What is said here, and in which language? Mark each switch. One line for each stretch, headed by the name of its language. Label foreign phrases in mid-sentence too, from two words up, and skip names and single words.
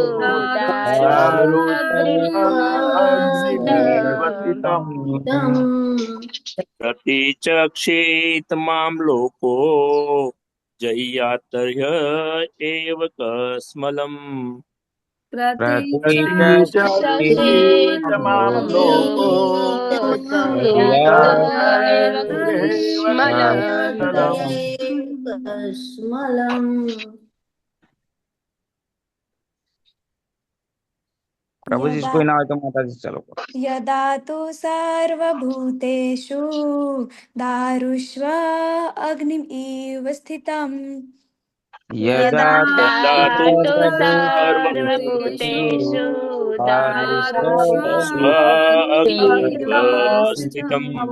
Sanskrit: प्रतिचक्षेत मां लोको जह्यातर्य एव कस्मलम् प्रतिचक्षेत मां लोको जयातयेव कस्मलम्
Gujarati: પ્રભુજી કોઈ ના હોય તો માતાજી ચાલો કરો.
Sanskrit: यदा तु सर्वभूतेषु दारुष्व अग्निम् इव स्थितम् यदा तु सर्वभूतेषु दारुष्व अग्निमिव स्थितम्